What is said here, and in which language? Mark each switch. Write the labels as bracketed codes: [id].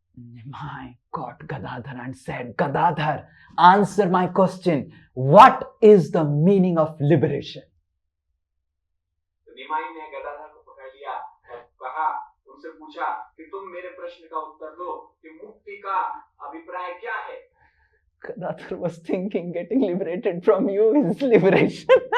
[en] Nimai got Gadadhar and said, Gadadhar, answer my question. What is the meaning of liberation? [hi] तो निमाई ने गदाधर को पकड़ लिया और कहा, उनसे पूछा कि तुम मेरे प्रश्न का उत्तर दो कि मुक्ति का अभिप्राय क्या है? [en] Gadadhar was thinking getting liberated from you is liberation.